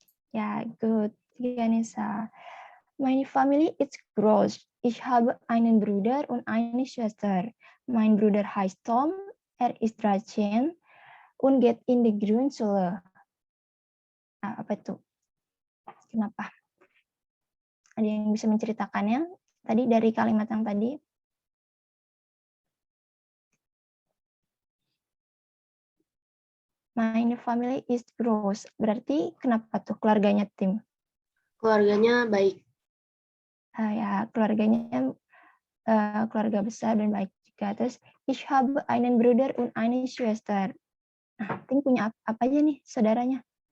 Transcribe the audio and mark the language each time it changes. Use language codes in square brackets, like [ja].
[de] Ja, gut. Ganesa. Meine Familie ist groß. Ich habe einen Bruder und eine Schwester. Mein Bruder heißt Tom. Er ist 13 und geht in die Grundschule. [id] Nah, apa itu? Kenapa? Ada yang bisa menceritakannya? Tadi dari kalimat yang tadi. [en] My family is gross. [id] Berarti kenapa tuh keluarganya Tim? Keluarganya baik. Ya, keluarganya keluarga besar dan baik juga. Terus, [de] ich habe einen Bruder und eine Schwester. [id] Nah, Tim punya apa aja nih saudaranya?